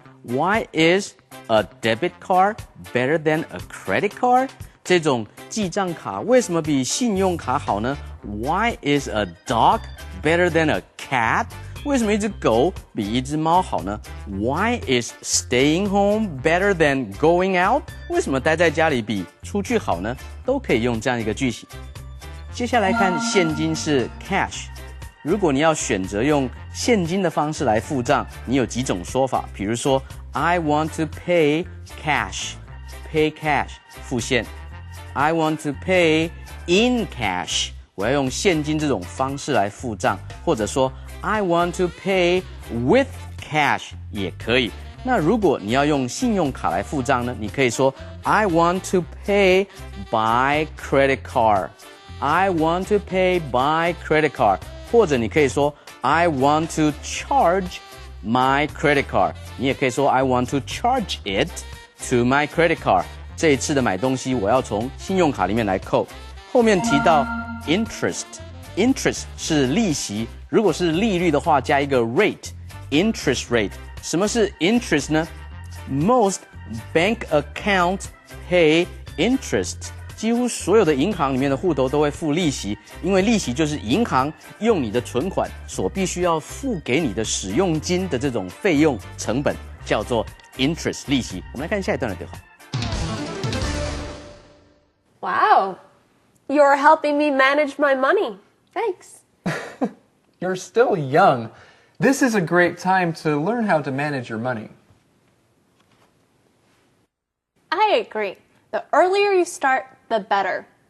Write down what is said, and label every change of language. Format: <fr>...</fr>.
<en>Why is a debit card better than a credit card?</en> <zh>这种记账卡为什么比信用卡好呢 ？</zh> <en>Why is a dog better than a cat?</en> <zh>为什么一只狗比一只猫好呢 ？</zh> <en>Why is staying home better than going out?</en> <zh>为什么待在家里比出去好呢？都可以用这样一个句型。接下来看现金是 cash。如果你要选择用现金的方式来付账，你有几种说法？比如说</zh> <en>I want to pay cash, pay cash</en> <zh>付现。</zh> <en>I want to pay in cash，</en> <zh>我要用现金这种方式来付账，或者说</zh> <en>I want to pay with cash</en> <zh>也可以。那如果你要用信用卡来付账呢？你可以说</zh> <en>I want to pay by credit card。I want to pay by credit card，</en> <zh>或者你可以说</zh> <en>I want to charge my credit card，</en> <zh>你也可以说</zh> <en>I want to charge it to my credit card。</en> <zh>这一次的买东西我要从信用卡里面来扣。后面提到 interest 是利息，如果是利率的话加一个 rate， interest rate。什么是 interest 呢？</zh> <en>Most bank account pay interest。</en> <zh>几乎所有的银行里面的户头都会付利息，因为利息就是银行用你的存款所必须要付给你的使用金的这种费用成本，叫做 interest 利息。我们来看下一段的对话。</zh> <en>Wow, you're helping me manage my money. Thanks. You're still young. This is a great time to learn how to manage your money. I agree. The earlier you start, the better.</en>